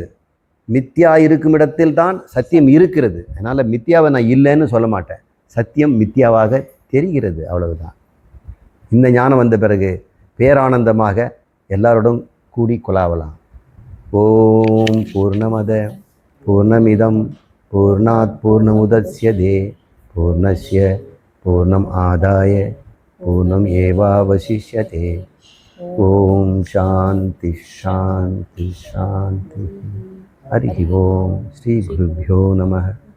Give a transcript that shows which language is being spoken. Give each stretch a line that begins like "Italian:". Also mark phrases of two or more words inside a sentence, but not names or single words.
Tamil: மித்யா இருக்கும் இடத்தில்தான் சத்தியம் இருக்கிறது. அதனால் மித்யாவை நான் இல்லைன்னு சொல்ல மாட்டேன். சத்தியம் மித்யாவாக தெரிகிறது, அவ்வளவுதான். இந்த ஞானம் வந்த பிறகு பேரானந்தமாக எல்லாரோடும் கூடி கொலாவலாம்.
Sanskrit: ॐ पूर्णमदः पूर्णमिदं पूर्णात् पूर्णमुदच्यते पूर्णस्य पूर्णम् आदाय पूर्णम् एवावशिष्यते. ॐ शान्ति शान्ति शान्ति. हरि ॐ। श्री गुरुभ्यो नमः.